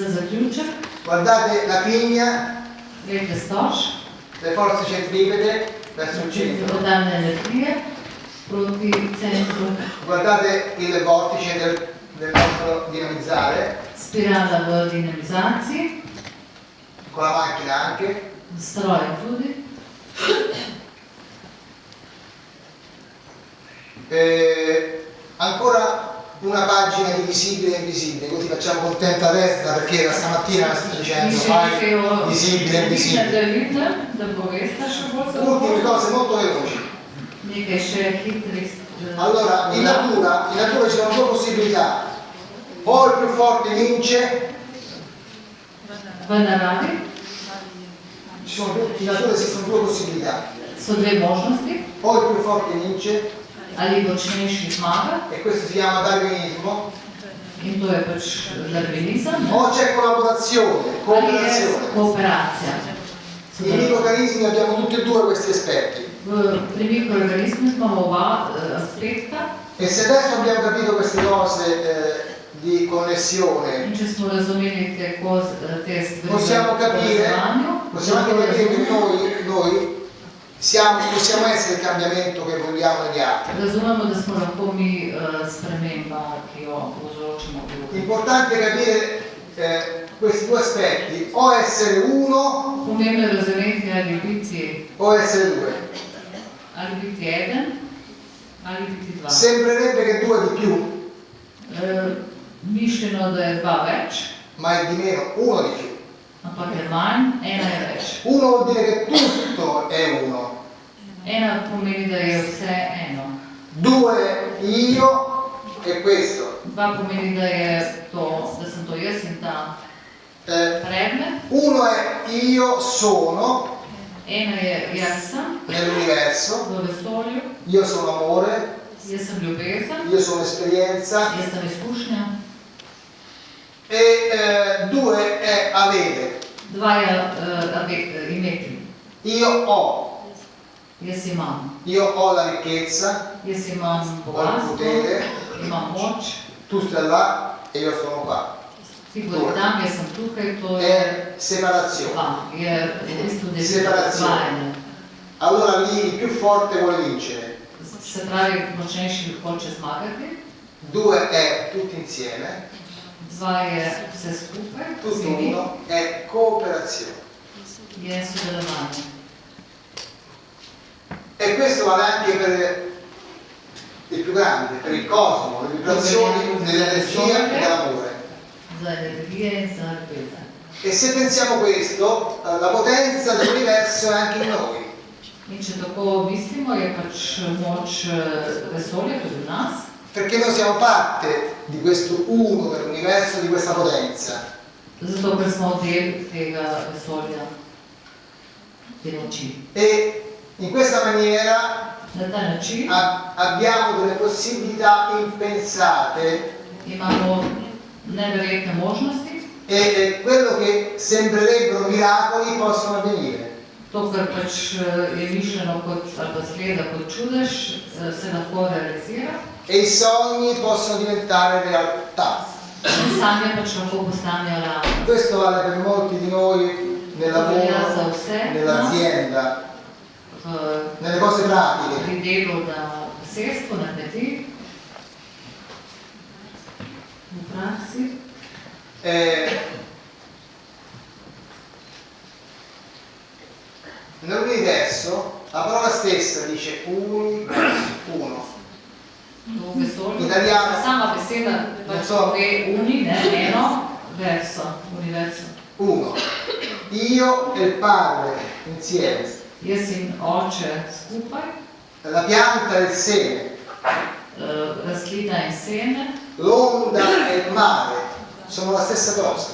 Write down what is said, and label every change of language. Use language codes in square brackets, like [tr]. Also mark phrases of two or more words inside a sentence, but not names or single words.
[sl] zaključek. [it] Guardate la pigna, [sl] Gledajte storž, [it] le forze centripete verso il centro. [sl] centripetalne energije proti centru. [it] Guardate il vortice del nostro dinamizzare, [sl] Spirala v dinamizaciji, [it] con la macchina anche. [sl] stroje tudi. [it] Ancora una pagina di visibile e invisibile, così facciamo contenta Vesna perché da stamattina sta dicendo fai visibile e invisibile. Ultime cose molto veloci. [sl] Nekaj še hitrih. [it] Allora, in natura ci sono due possibilità. O il più forte vince, [sl] V naravi [it] in natura esistono due possibilità. [sl] so dve možnosti, [it] O il più forte vince, [sl] ali močnejši zmaga, [it] e questo si chiama darwinismo, [sl] in to je pač darwinizem, [it] o c'è collaborazione, [sl] ali je cooperazione. kooperacija. [it] Nei microorganismi abbiamo tutti e due questi aspetti. [sl] Pri mikroorganizmih imamo oba aspekta [it] E se adesso abbiamo capito queste cose di connessione, [sl] in če smo razumeli te stvari possiamo v povezovanju, [it] anche capire che noi possiamo essere il cambiamento che vogliamo negli altri. [sl] razumemo, da smo lahko mi sprememba, ki jo povzročimo drugim. [it] Importante capire questi due aspetti, o essere uno [sl] Pomembno je razumeti, [it] o essere due. [sl] ali biti eden, ali biti dva. [it] Sembrerebbe che due di più, [sl] Mišljeno, da je dva več, [it] ma è di meno uno di più. [sl] ampak je manj, ena je več. [it] Uno vuol dire che tutto è uno. [sl] Ena pomeni, da je vse eno. [it] Due, io e questo. [sl] Dva pomeni, da sem to jaz in ta predmet. [it] Uno è io sono [sl] Ena je jaz sem [it] nell'universo, [sl] v vesolju, [it] io sono amore, [sl] jaz sem ljubezen, [it] io sono esperienza, [sl] jaz sem izkušnja. [it] e due è avere. [sl] Dva je imeti. [it] Io ho la ricchezza, [sl] Jaz imam [it] ho il [sl] bogatstvo, potere, imam moč, [it] tu stai là e io sono qua. [sl] ti bodi tam, jaz sem tukaj, to je [it] È separazione. [sl] dva. Je v bistvu Separazione. dvajanje. [it] Allora lì il più forte vuole vincere. [sl] Se pravi, močnejši hoče zmagati, [it] Due è tutti insieme, [sl] dva je vse skupaj, tutto vsi mi, [it] uno è cooperazione. [sl] je sodelovanje. [it] E questo vale anche per il più grande, per il cosmo, le vibrazioni dell'energia e dell'amore. [sl] Za energije in za ljubezen. [it] E se pensiamo questo, la potenza dell'universo è anche in noi. [sl] In če tako mislimo, je pač moč vesolja tudi v nas, [it] Perché noi siamo parte di questo uno dell'universo, di questa potenza. [sl] zato ker smo del tega vesolja, te moči. [it] E in questa maniera [sl] Na ta način [it] abbiamo delle possibilità impensate [sl] imamo neverjetne možnosti, [it] e quello che sembrerebbero miracoli possono avvenire. [sl] to, kar pač je mišljeno kot, ali pa zgleda kot čudež, se lahko realizira. [it] E i sogni possono diventare realtà. [sl] In sanje pač lahko postanejo realnost. [it] Questo vale per molti di noi nel lavoro, nell'azienda, nelle cose pratiche. [sl] Pri delu na posestvu, na kmetiji, v praksi. [it] Nell'universo la parola stessa dice uno. [sl] V vesolju. Italiano. Sama beseda pač pove uni, ne, eno, [it] verso, universo. Uno. Io e il padre insieme. [sl] Jaz in oče skupaj, [it] La pianta e il seme. [sl] rastlina in seme, [it] L'onda e il mare sono la stessa cosa.